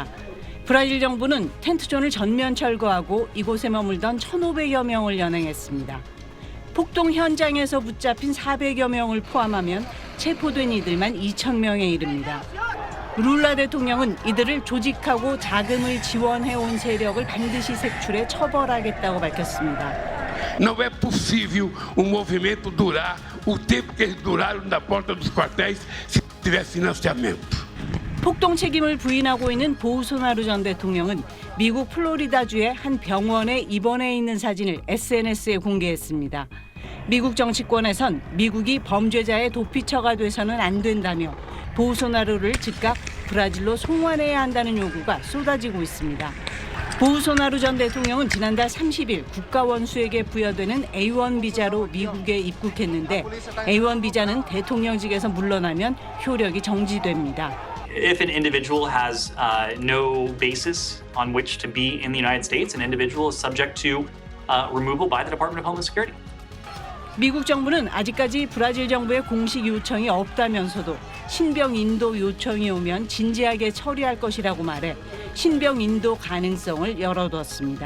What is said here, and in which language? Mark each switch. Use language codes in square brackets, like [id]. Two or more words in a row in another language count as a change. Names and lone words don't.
[ko] 브라질 정부는 텐트촌을 전면 철거하고 이곳에 머물던 1,500여 명을 연행했습니다. 폭동 현장에서 붙잡힌 400여 명을 포함하면 체포된 이들만 2,000명에 이릅니다. 룰라 대통령은 이들을 조직하고 자금을 지원해온 세력을 반드시 색출해 처벌하겠다고 밝혔습니다. [pt] Não é possível movimento durar o tempo que eles duraram na porta dos quartéis se tiver financiamento. [ko] 폭동 책임을 부인하고 있는 보우소나루 전 대통령은 미국 플로리다주의 한 병원에 입원해 있는 사진을 SNS에 공개했습니다. 미국 정치권에선 미국이 범죄자의 도피처가 돼서는 안 된다며 보우소나루를 즉각 브라질로 송환해야 한다는 요구가 쏟아지고 있습니다. 보우소나루 전 대통령은 지난달 30일 국가원수에게 부여되는 A1 비자로 미국에 입국했는데 A1 비자는 대통령직에서 물러나면 효력이 정지됩니다. [en] If an individual has no basis on which to be in the United States, an individual is subject to removal by the Department of Homeland Security. [ko] 미국 정부는 아직까지 브라질 정부의 공식 요청이 없다면서도 신병 인도 요청이 오면 진지하게 처리할 것이라고 말해 신병 인도 가능성을 열어두었습니다.